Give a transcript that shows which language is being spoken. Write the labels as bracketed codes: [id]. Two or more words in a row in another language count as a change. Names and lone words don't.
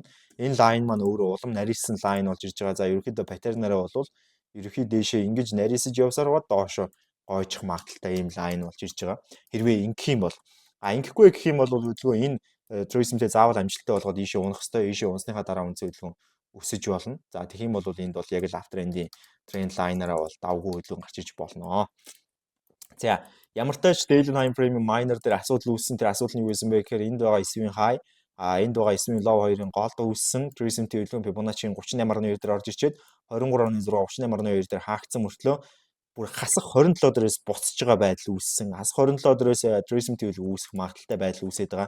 [mn] Энэ лайн маань өөрөө улам нарийсан лайн болж ирж байгаа. За ерөнхийдөө паттернаараа бол ерөнхий дээшээ ингэж нарийсаж явсаар гоо доошо гойчих магадaltaй ийм лайн болж ирж байгаа. Хэрвээ ингэх юм бол ингэхгүй гэх юм бол хөдөлгөөн энэ tourism-тэй заавал амжилттай болгоод ийшээ унах хэвээр ийшээ унсныхаа дараа үндсэн хөдөлгөөн өсөж болно. За тэгэх юм бол энд бол яг л аптрендийн тренд лайнараа бол давгүй хөдөлгөөн гарч иж болно. За ямар ч тач [en] daily time frame minor [mn] дээр асуудал үүссэн. Тэр асуудал нь юу байсан бэ гэхээр энд байгаа эсвийн high энд байгаа эсвийн low хоёрын голд үүссэн tourism-тэй хөдөлгөөн Fibonacci 38.2 дээр орж ирчээд 23.6 38.2 дээр хаагдсан мөртлөө бүр хасах 27 дээрээс буцаж байгаа байдал үүссэн. Хасах 27 дээрээс tourism-тэй хөдөлгөөн үүсэх магадaltaй байдал үүсээд байгаа.